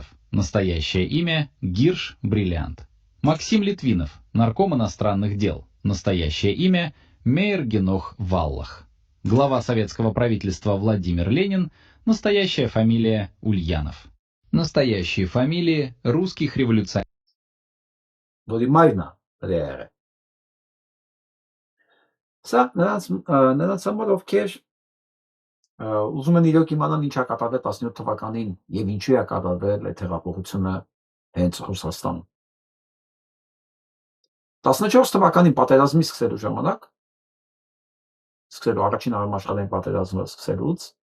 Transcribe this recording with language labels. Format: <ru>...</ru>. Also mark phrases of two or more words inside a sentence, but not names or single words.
<ru>Настоящее имя – Гирш Бриллиант. Максим Литвинов. Нарком иностранных дел. Настоящее имя – Мейер Генох Валлах. Глава советского правительства Владимир Ленин. Настоящая фамилия – Ульянов. Настоящие фамилии русских революционеров.</ru> <hy>Սա նրանց համար ովքեր ուզում են իրոք իմանալ ինչ է կատարվել 17 թվականին եւ ինչու է կատարվել այդ հեղափոխությունը հենց Ռուսաստանում։ 14 թվականին պատերազմի սկսելու ժամանակ, սկսելու առաջին համաշխարհային պատերազմը սկսելուց,</hy>